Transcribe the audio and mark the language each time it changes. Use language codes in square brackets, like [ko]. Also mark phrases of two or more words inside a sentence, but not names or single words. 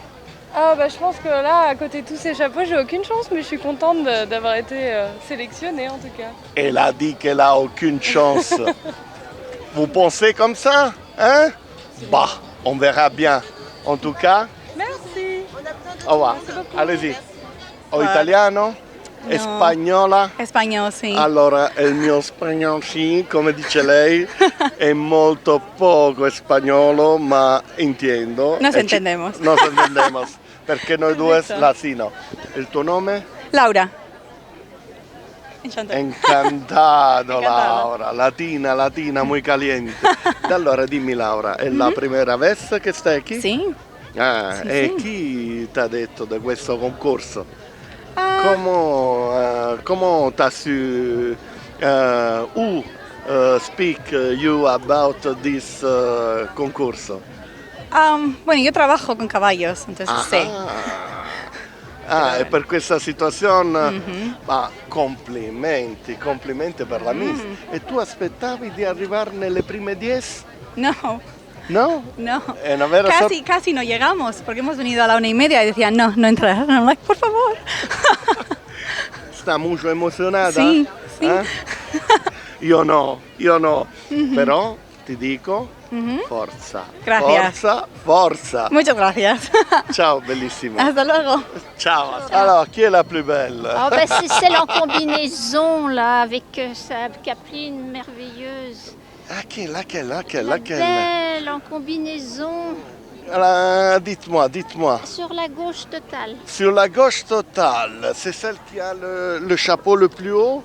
[fr] Je pense que là, à côté de tous ces chapeaux, j'ai aucune chance, mais je suis contente d'avoir été sélectionnée en tout cas. Elle a dit qu'elle a aucune chance. Vous pensez comme ça, hein? Bah, on verra bien. En tout cas... Merci. Au revoir. Allez-y. [it] O italiano? No. Spagnola? Spagnolo, sì. Allora, il mio spagnolo, sì, come dice lei, è molto poco spagnolo, ma intendo. [es] Nos entendemos. Nos entendemos, [it] perché noi due latino. Il tuo nome? Laura. [es] Encantado, Laura. Latina, muy caliente. [it] Allora, dimmi Laura, è la prima vez che stai qui? Sì. E chi ti ha detto di questo concorso? [fr] Comment t'as su [en] who speak you about this concurso? [es] Bueno, yo trabajo con caballos, entonces sí. [it] E per questa situazione, complimenti per la Miss. E tu aspettavi di arrivare nelle prime 10? [es] No. ¿No? No. Casi no llegamos, porque hemos venido a la 1:30 y decían, no entrar. [en] I'm like, [es] por favor. [it] Está molto emozionata? Sì. Io no. Però ti dico, forza. [es] Gracias. [it] Forza. [es] Muchas gracias. [it] Ciao, bellissima. [es] Hasta luego. [it] Ciao. [fr] Alors, qui est la plus belle? C'est celle en combinaison, là, avec sa capeline merveilleuse. Laquelle Belle en combinaison. Dites-moi. Sur la gauche totale. Sur la gauche totale, c'est celle qui a le chapeau le plus haut?